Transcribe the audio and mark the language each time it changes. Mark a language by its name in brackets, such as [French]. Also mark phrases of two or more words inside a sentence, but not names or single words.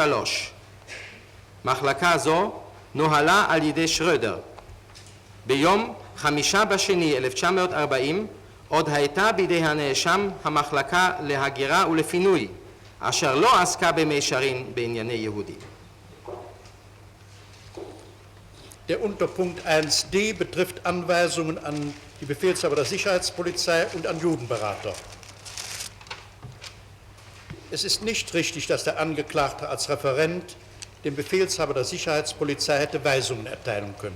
[Hebrew] מחלקה זו נוהלה על ידי שרדר. ביום 5/2/1940 עוד הייתה בידי הנאשם המחלקה להגירה ולפינוי, אשר לא עסקה במישרין בענייני יהודים. [German] Der Unterpunkt 1d betrifft Anweisungen an die Befehlshaber der Sicherheitspolizei und an Judenberater. Es ist nicht richtig, dass der Angeklagte als Referent dem Befehlshaber der Sicherheitspolizei hätte Weisungen erteilen können.